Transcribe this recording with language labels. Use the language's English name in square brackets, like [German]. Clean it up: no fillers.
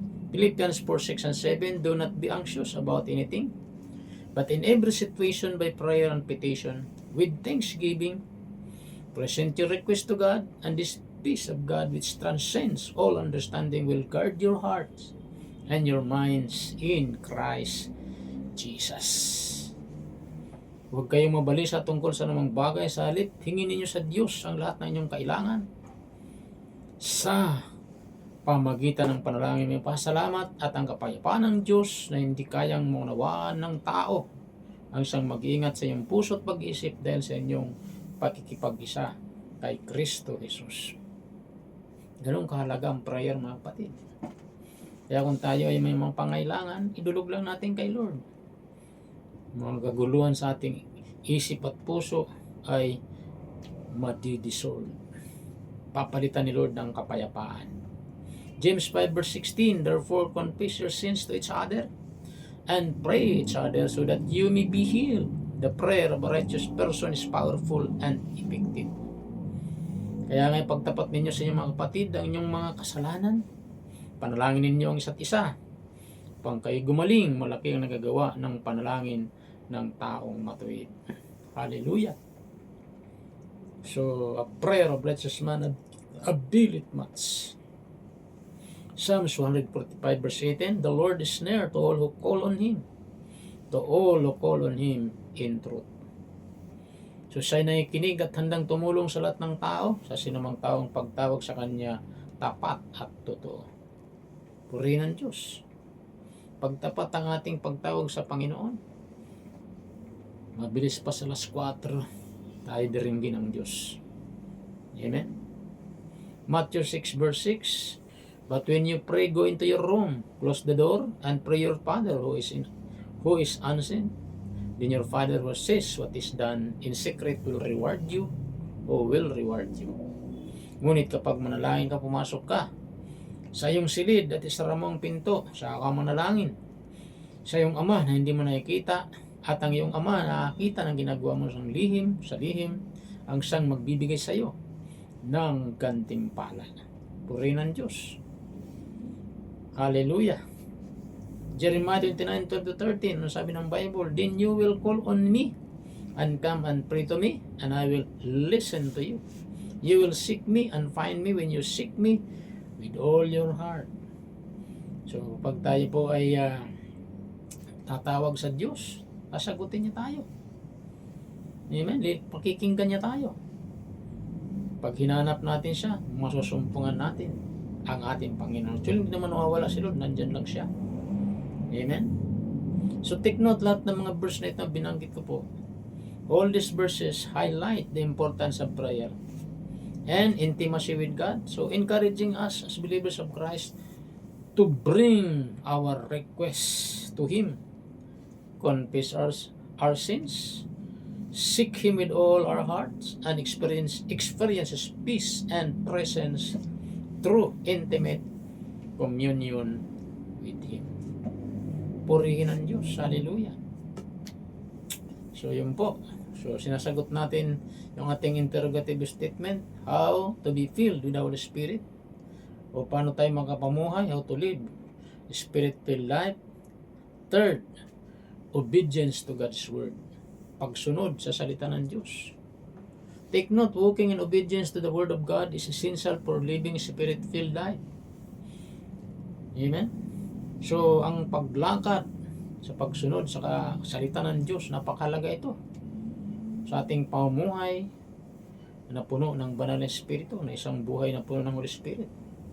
[English] Philippians 4:6 and 7, do not be anxious about anything, but in every situation by prayer and petition, with thanksgiving, present your request to God, and this peace of God which transcends all understanding will guard your hearts and your minds in Christ Jesus. [Filipino] Huwag kayong mabalisa tungkol sa namang bagay, sa halip hingin ninyo sa Diyos ang lahat ng inyong kailangan. Sa pamagitan ng panalangin, may pasalamat at ang kapayapaan ng Diyos na hindi kayang maunawaan ng tao ang siyang mag-iingat sa iyong puso at pag-iisip dahil sa inyong pakikipag-isa kay Kristo Jesus. Ganun kahalaga ang prayer, mga kapatid. Kaya kung tayo ay may mga pangailangan, idulog lang natin kay Lord. Mga kaguluhan sa ating isip at puso ay madidissolve. Papalitan ni Lord ng kapayapaan. [English] James 5:16, therefore confess your sins to each other and pray each other so that you may be healed. The prayer of a righteous person is powerful and effective. [Filipino] Kaya nga pagtapat ninyo sa inyong mga kapatid ang inyong mga kasalanan, panalangin ninyo ang isa't isa. Pang kayo gumaling, malaki ang nagagawa ng panalangin ng taong matuwid. [English] Hallelujah. So, a prayer of righteous man availeth much. Psalms 145:18, the Lord is near to all who call on Him, to all who call on Him in truth. [Filipino] So siya'y nakikinig at handang tumulong sa lahat ng tao, sa sinumang taong pagtawag sa Kanya tapat at totoo. Purihin ang Diyos. Pagtapat ang ating pagtawag sa Panginoon, mabilis pa sa alas 4, tayo diringgin ng Diyos. Amen? [English] Matthew 6:6, but when you pray, go into your room, close the door, and pray your Father who is unseen. Then your Father who says what is done in secret will reward you, o will reward you. [Filipino] Ngunit kapag manalangin ka, pumasok ka sa iyong silid at isara mo ang pinto, saka ka manalangin sa iyong Ama na hindi mo nakikita, at ang iyong Ama nakakita ng ginagawa mo sa lihim, ang siyang magbibigay sa iyo ng gantimpala. Purihin ang Diyos. Hallelujah. Jeremiah 29:12-13, ano sabi ng Bible? [English] Then you will call on me and come and pray to me, and I will listen to you. You will seek me and find me when you seek me with all your heart. [Filipino] So, pag tayo po ay tatawag sa Diyos, sasagutin niya tayo. Amen? Pakikinggan niya tayo. Pag hinanap natin siya, masusumpungan natin ang ating Panginoon. So, hindi naman nawawala si Lord, nandyan lang siya. Amen? So, take note lahat ng mga verse na ito binanggit ko po. [English] All these verses highlight the importance of prayer and intimacy with God. So, encouraging us as believers of Christ to bring our requests to Him. Confess our sins, seek Him with all our hearts, and experience His peace and presence through intimate communion with Him. [Filipino] Purihin ang Diyos. [English] Hallelujah. [Filipino] So, yun po. [English] So, [Filipino] sinasagot natin yung ating [English] interrogative statement, how to be filled with the Holy Spirit, [Filipino] o paano tayo makapamuhay, [English] how to live Spirit-filled life. Third, obedience to God's Word. [Filipino] Pagsunod sa salita ng Diyos. [English] Take note, walking in obedience to the Word of God is essential for living Spirit-filled life. Amen? [Filipino] So, ang paglakad sa pagsunod sa salita ng Diyos, napakalaga ito sa ating pamumuhay na puno ng banal na Espiritu, na isang buhay na puno ng Holy Spirit.